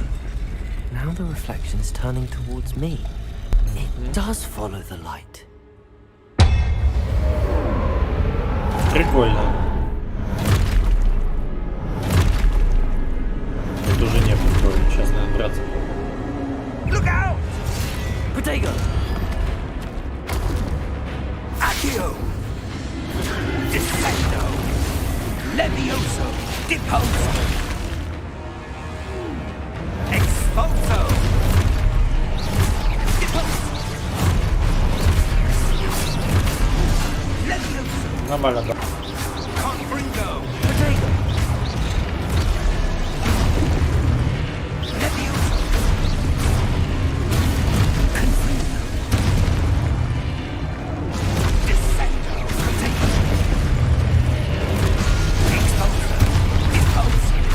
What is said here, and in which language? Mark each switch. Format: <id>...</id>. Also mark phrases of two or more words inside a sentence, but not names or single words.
<en>Now the reflection's turning towards me. It does follow the light.</en> <ru>Прикольно. Тут уже не прикольно. Сейчас, наверное, браться.</ru> <en>Look out! Protego! Accio! Defendo! Levioso! Deposo! Exposo! Deposo! Levioso!</en> <ru>Нормально, да.</ru> <en>Confringo! Protego! Levioso! Confringo! Defendo! Protego! Exposo! Deposo!</en>